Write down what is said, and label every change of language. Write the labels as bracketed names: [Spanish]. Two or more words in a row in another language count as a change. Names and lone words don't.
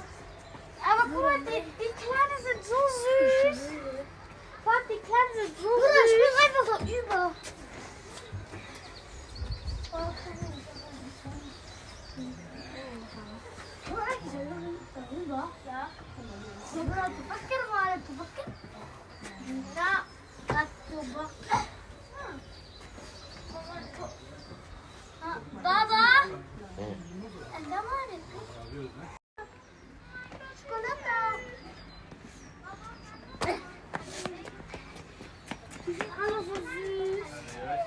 [German] Aber guck mal, die Kleinen sind so süß. Warte, die Kleinen sind so süß. Bruder, spring einfach so über. Ja. [Arabic] تفكر ولا تفكر؟ لا لا تفكر. بابا انت مالك؟ شوكولاتة. [German] Alles so süß.